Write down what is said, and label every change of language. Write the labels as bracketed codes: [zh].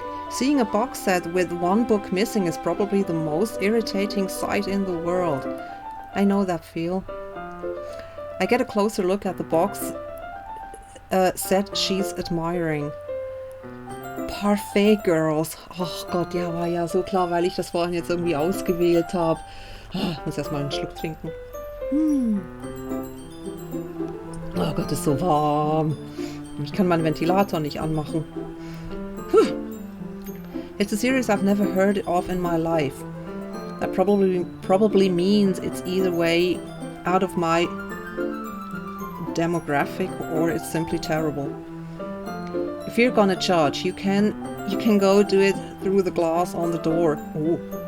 [en] Seeing a box set with one book missing is probably the most irritating sight in the world. I know that feel. I get a closer look at the box set she's admiring. Parfait Girls. [de] Ach Gott, ja, war ja so klar, weil ich das vorhin jetzt irgendwie ausgewählt habe. Ich muss erstmal einen Schluck trinken. Oh Gott, ist so warm. Ich kann meinen Ventilator nicht anmachen. [en] It's a series I've never heard of in my life. That probably means it's either way out of my demographic or it's simply terrible. If you're gonna judge, you can go do it through the glass on the door. Oh.